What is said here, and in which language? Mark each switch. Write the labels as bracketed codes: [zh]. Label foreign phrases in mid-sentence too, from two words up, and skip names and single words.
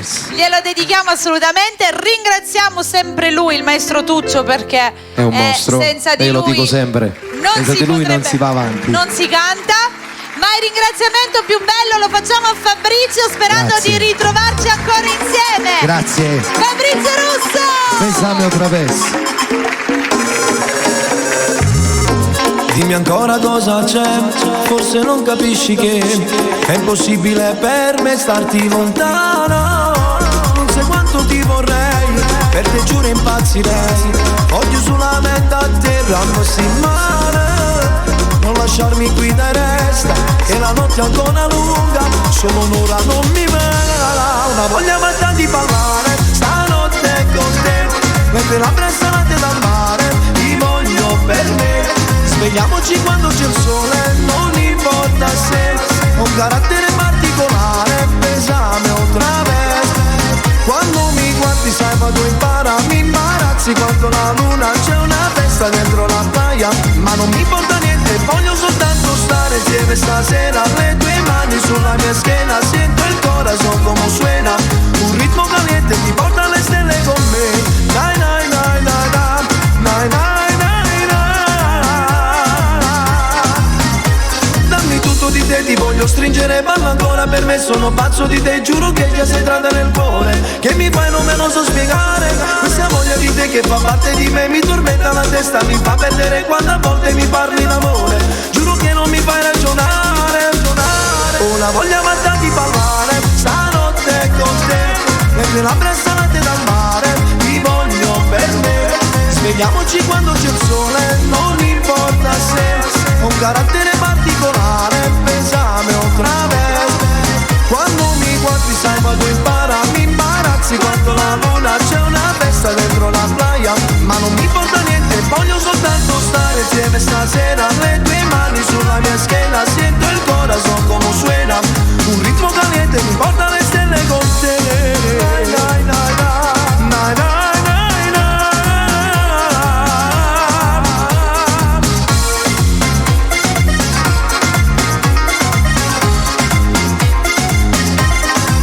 [it] Glielo dedichiamo assolutamente. Ringraziamo sempre lui, il maestro Tuccio, perché è un mostro. Senza di lui, lo dico sempre. Senza di lui non si va avanti. Non si canta. Ma il ringraziamento più bello lo facciamo a Fabrizio, sperando di ritrovarci ancora insieme. Grazie. Fabrizio Russo. [es] Besame otra vez. [it] Dimmi ancora cosa c'è, forse non capisci che è impossibile per me starti lontano. Non sai quanto ti vorrei, per te giuro impazzirei. Voglio solamente atterrarsi in mare. Non lasciarmi qui da resta, che la notte è ancora lunga, solo un'ora non mi mena. Una voglia matta di parlare, tue labbra salate dal mare, ti voglio per me. Svegliamoci quando c'è il sole, non importa se ho un carattere particolare, [es] pesame otra vez. [it] Quando mi guardi sai vado in para, mi imbarazzi quanto la luna, c'è una festa dentro la playa, ma non mi importa niente, voglio soltanto stare insieme stasera. Le tue mani sulla mia schiena, sento il [es] corazon come suena, [it] un ritmo caliente ti porta alle stelle con me. Dai dai dai dai dai, dai dai dai dai. Dammi tutto di te, ti voglio stringere, balla ancora per me, sono pazzo di te, giuro che già sei entrata nel cuore, che mi fai non me lo so spiegare, questa voglia di te che fa parte di me, mi tormenta la testa, mi fa perdere quando a volte mi parli d'amore, giuro che non mi fai ragionare, ho la voglia matta di parlare, stanotte con te, le tue labbra salate dal mare, ti voglio per me, svegliamoci quando c'è il sole, non importa se ho un carattere particolare, [es] pesame otra vez. [it] Quando mi guardi sai vado in para, mi imbarazzi quanto la luna, c'è una festa dentro la playa, ma non mi importa niente, voglio soltanto stare insieme stasera. Le tue mani sulla mia schiena, sento il [es] corazon come suena, [it] un ritmo caliente mi porta alle stelle con te. Dai dai dai dai, dai dai dai dai.